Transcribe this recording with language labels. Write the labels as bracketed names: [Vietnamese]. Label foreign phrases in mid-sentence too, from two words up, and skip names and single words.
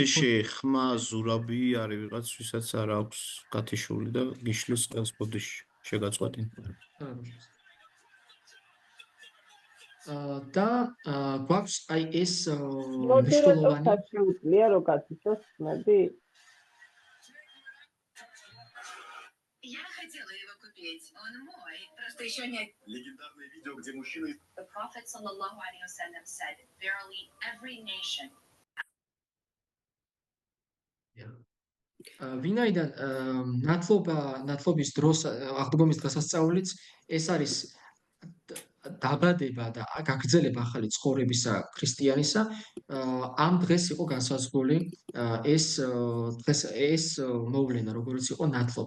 [Georgian] ბოდიში ხმა ზურაბი არის ვიღაც ვისაც არ აქვს გათიშული და გიშლის ყელს ბოდიში შეგაწყვეტინა. და გვაქვს აი ეს მნიშვნელოვანი შეუძლია რომ გათიშოს ხმები. [Russian] Я хотела его купить. Он мой. Просто еще нет. Легендарное видео, где мужчины... [English] The Prophet [Arabic] صلى الله عليه وسلم [English] said, verily every nation. [Georgian] ვინაიდან ნათლობის დროს აღდგომის დღესასწაულიც ეს არის დაბადება და გაგრძელება ახალი ცხოვრებისა ქრისტიანისა, ამ დღეს იყო განსაზღვრული ეს მოვლენა, როგორც იყო ნათლობა.